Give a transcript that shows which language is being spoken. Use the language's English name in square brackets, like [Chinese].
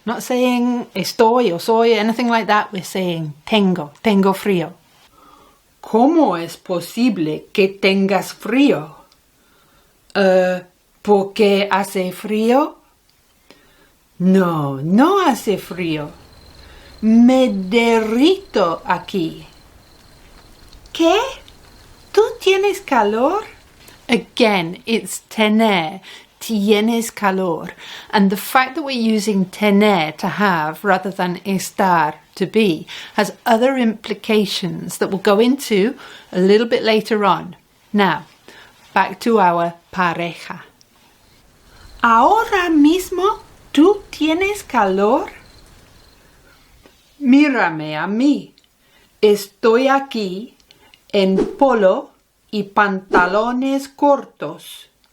[English] Not saying estoy o soy, anything like that. We're saying [Spanish] tengo frío. ¿Cómo es posible que tengas frío? ¿Por qué hace frío? No, no hace frío. Me derrito aquí. ¿Qué? ¿Tú tienes calor? [English] Again, it's [Spanish] tener. Tienes calor. [English] And the fact that we're using tener to have rather than estar to be has other implications that we'll go into a little bit later on. Now, back to our pareja. [Spanish] ¿Ahora mismo tú tienes calor? Mírame a mí. Estoy aquí en polo y pantalones cortos.